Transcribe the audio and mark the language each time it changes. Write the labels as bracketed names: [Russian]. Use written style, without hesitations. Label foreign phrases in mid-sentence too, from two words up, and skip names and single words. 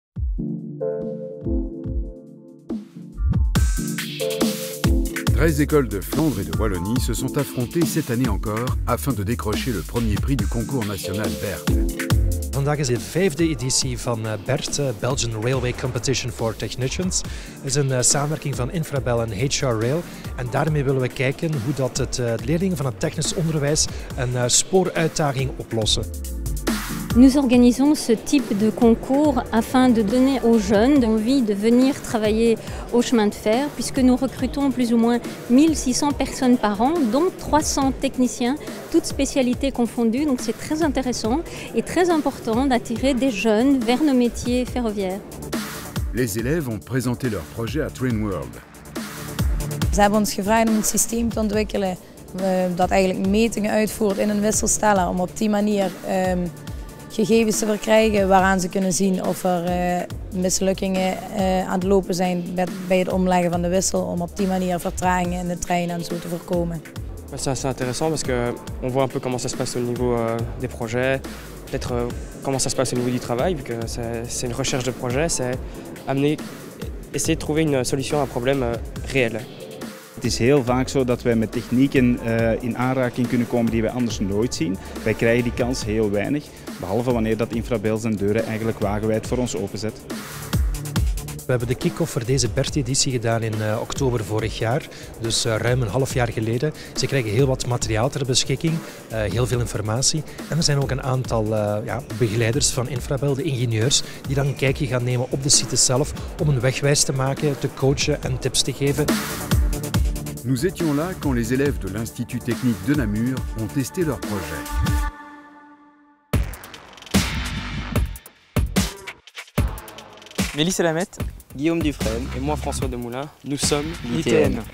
[French] 13 écoles de Flandre et de Wallonie se sont affrontées cette année encore afin de décrocher le premier prix du concours national BERT. [Dutch] Vandaag is de 5e editie van BERT, [English] Belgian Railway Competition for Technicians. [Dutch] Het is een samenwerking van Infrabel en HR Rail. En daarmee willen we kijken hoe dat het leerlingen van het technisch onderwijs een spooruitdaging oplossen. [French] Nous organisons ce type de concours afin de donner aux jeunes envie de venir travailler au chemin de fer, puisque nous recrutons plus ou moins 1600 personnes par an, dont 300 techniciens, toutes spécialités confondues. Donc c'est très intéressant et très important d'attirer des jeunes vers nos métiers ferroviaires. Les élèves ont présenté leur projet à Trainworld. [Dutch] Ze hebben ons gevraagd om een systeem te ontwikkelen dat eigenlijk metingen uitvoert in een wisselsteller, om op die manier gegevens te verkrijgen waaraan ze kunnen zien of er mislukkingen aan het lopen zijn bij het omleggen van de wissel, om op die manier vertragingen in de trein en zo te voorkomen. [French] C'est assez intéressant parce qu'on voit un peu comment ça se passe au niveau des projets, peut-être comment ça se passe au niveau du travail, vu que c'est une recherche de projet, c'est essayer de trouver une solution à un problème réel. [Dutch] Het is heel vaak zo dat wij met technieken in aanraking kunnen komen die wij anders nooit zien. Wij krijgen die kans heel weinig, behalve wanneer dat Infrabel zijn deuren eigenlijk wagenwijd voor ons openzet. We hebben de kick-off voor deze BERT-editie gedaan in oktober vorig jaar, dus ruim een half jaar geleden. Ze krijgen heel wat materiaal ter beschikking, heel veel informatie. En er zijn ook een aantal begeleiders van Infrabel, de ingenieurs, die dan een kijkje gaan nemen op de site zelf om een wegwijs te maken, te coachen en tips te geven. [French] Nous étions là quand les élèves de l'Institut technique de Namur ont testé leur projet. Mélisse Lamette, Guillaume Dufresne et moi François Demoulin, nous sommes l'ITN.